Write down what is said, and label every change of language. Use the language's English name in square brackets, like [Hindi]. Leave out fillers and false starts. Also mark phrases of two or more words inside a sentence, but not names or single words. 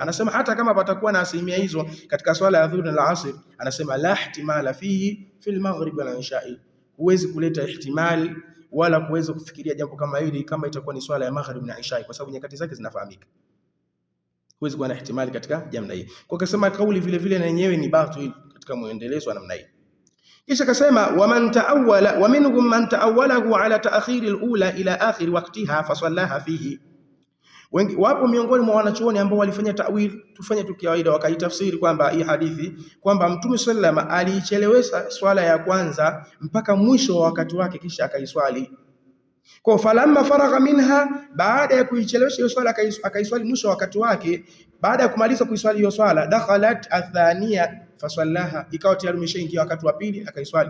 [Swahili] Anasema hata kama patakuwa na asilimia hizo katika swala ya dhuhuri na asr, anasema [Arabic] لا احتمال فيه في المغرب والعشاء, [Swahili] huwezi kuleta ihtimali wala kuweza kufikiria jambo kama hili kama itakuwa ni swala ya maghrib na isha, kwa sababu nyakati zake zinafahamika, huwezi kuwa na ihtimali katika jambo hili. Kwa kusema kauli vile vile na yenyewe ni batil katika muendelezo wa namna hii. Kisha akasema [Arabic] ومنهم من تأوله على تأخير الأولى إلى آخر وقتها فصلاها فيه, [Swahili] Wengi wapo miongoni mwa wanachuoni ambao walifanya ta'wil, tufanye tu kawaida, wakaitafsiri kwamba hii hadithi kwamba Mtume [Arabic] صلى الله عليه وسلم [Swahili] aliichelewesha swala ya kwanza mpaka mwisho wa wakati wake kisha akaiswali. Kwa [Arabic] فلما فرغ منها, [Swahili] baada ya kuichelewesha hiyo swala akaiswali mwisho wa wakati wake, baada ya kumaliza kuiswali hiyo swala, [Arabic] دخلت الثانية فصلاها, [Swahili] ikawa tayari imeshaingia wakati wa pili akaiswali.